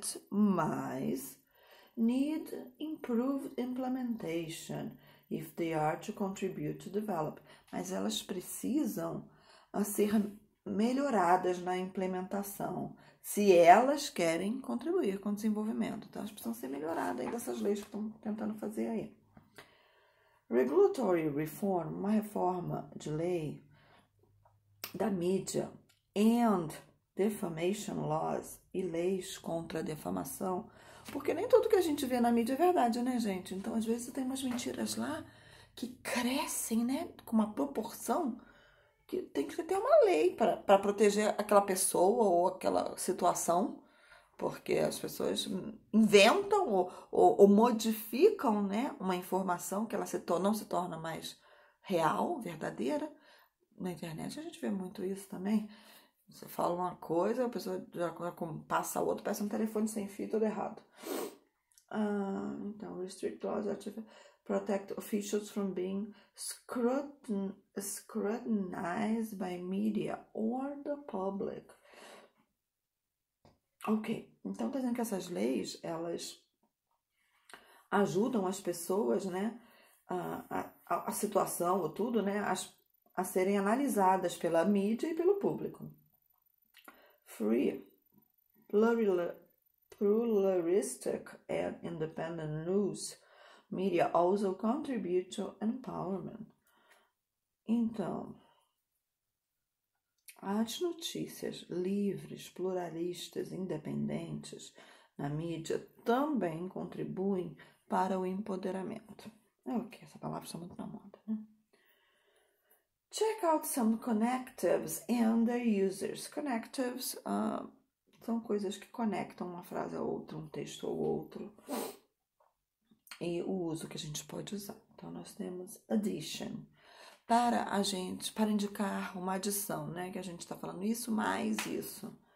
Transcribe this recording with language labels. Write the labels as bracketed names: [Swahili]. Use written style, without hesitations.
[English] Mas need improved implementation if they are to contribute to develop. [Portuguese] Mas elas precisam ser melhoradas na implementação, se elas querem contribuir com o desenvolvimento. Então, elas precisam ser melhoradas aí dessas leis que estão tentando fazer aí. [English] Regulatory reform, [Portuguese] uma reforma de lei da mídia and defamation laws e leis contra a defamação, porque nem tudo que a gente vê na mídia é verdade, né, gente? Então, às vezes, tem umas mentiras lá que crescem, né, com uma proporção que tem que ter uma lei para proteger aquela pessoa ou aquela situação, porque as pessoas inventam ou modificam, né, uma informação que ela não se torna mais real, verdadeira. Na internet a gente vê muito isso também. Você fala uma coisa, a pessoa já passa a outra, parece um telefone sem fio, tudo errado. [English] Então, restrict laws are to protect officials from being scrutinized by media or the public. [Portuguese] Ok, então tá dizendo que essas leis, elas ajudam as pessoas, né, a situação ou tudo, né, a serem analisadas pela mídia e pelo público. [English] Free, pluralistic and independent news media also contribute to empowerment. [Portuguese] Então, as notícias livres, pluralistas, independentes na mídia também contribuem para o empoderamento. Ok, essa palavra está muito na moda, né? [English] Check out some connectives and their users. [Portuguese] Connectives são coisas que conectam uma frase a outra, um texto ou outro. E o uso que a gente pode usar. Então, nós temos addition. Para indicar uma adição, né? Que a gente está falando isso mais isso.